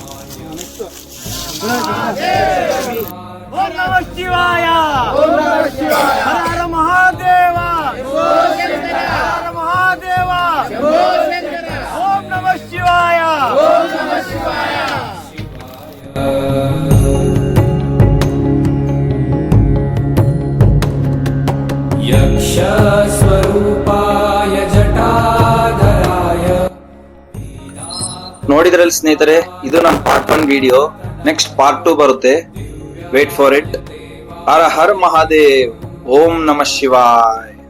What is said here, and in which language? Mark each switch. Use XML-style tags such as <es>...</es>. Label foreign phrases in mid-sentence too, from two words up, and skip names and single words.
<sa>ॐ नमः शिवाय. ॐ नमः शिवाय। हर हर महादेव। हर महादेव. ॐ नमः शिवाय। ॐ नमः शिवाय. यक्षस्वरूपाय जटाधराय</sa> <kn>ನೋಡಿದ್ರಲ್ಲಿ ಸ್ನೇಹಿತರೆ, ಇದು ನಮ್ಮ</kn> <en>part 1 video. next part 2</en> <kn>ಬರುತ್ತೆ,</kn> <en>wait for it.</en> <sa>हर हर महादेव्। ॐ नमः शिवाय.</sa>